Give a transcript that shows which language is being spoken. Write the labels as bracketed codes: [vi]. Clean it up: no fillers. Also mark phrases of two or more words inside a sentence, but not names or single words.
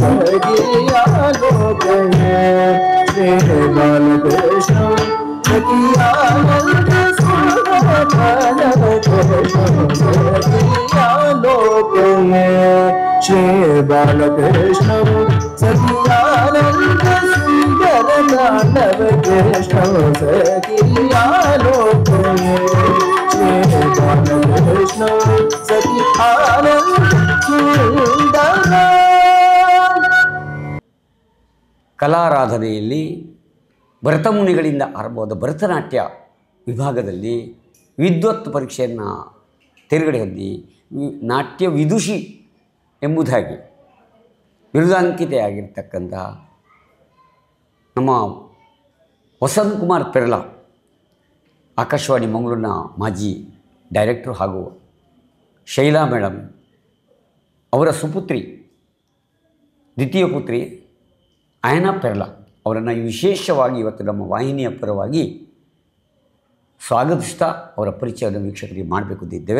[sa] सखियालोकये श्री बालकृष्णं सखियानन्द सुन्दर ताण्डव कृष्णं सखियालोकये श्री बालकृष्णं सखियानन्द सुन्दर ताण्डव कृष्णं सखियालोकये श्री बालकृष्णं सखियानन्द सुन्दर. [kn] ಕಲಾರಾಧನೆಯಲ್ಲಿ ಭರತಮುನಿಗಳಿಂದ ಆರಂಭವಾದ ಭರತನಾಟ್ಯ ವಿಭಾಗದಲ್ಲಿ ವಿದ್ವತ್ ಪರೀಕ್ಷೆಯನ್ನು ತೇರ್ಗಡೆ ಹೊಂದಿ ನಾಟ್ಯ ವಿದುಷಿ ಎಂಬುದಾಗಿ ಬಿರುದಾಂಕಿತೆಯಾಗಿರ್ತಕ್ಕಂಥ ನಮ್ಮ ವಸಂತ್ ಕುಮಾರ್ ಪೆರ್ಲಾ, ಆಕಾಶವಾಣಿ ಮಂಗಳೂರಿನ ಮಾಜಿ ಡೈರೆಕ್ಟರ್ ಹಾಗೂ ಶೈಲಾ ಮೇಡಮ್ ಅವರ ಸುಪುತ್ರಿ ದ್ವಿತೀಯ ಪುತ್ರಿ ಅಯನಾ ಪೆರ್ಲಾ ಅವರನ್ನು ವಿಶೇಷವಾಗಿ ಇವತ್ತು ನಮ್ಮ ವಾಹಿನಿಯ ಪರವಾಗಿ ಸ್ವಾಗತಿಸ್ತಾ ಅವರ ಪರಿಚಯದ ವೀಕ್ಷಕರಿಗೆ ಮಾಡಬೇಕು ಅಂತಿದ್ದೇವೆ.